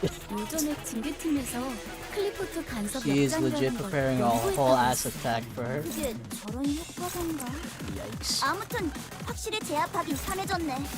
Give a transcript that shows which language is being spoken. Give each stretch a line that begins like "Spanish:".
Korean: 요전에 징계팀에서 클리포트 간섭
English: She is legit preparing a whole ass attack for her.
Korean: 그게 저런 효과던가?
English: Yikes.
Korean: 아무튼 확실히 제압하긴 편해졌네.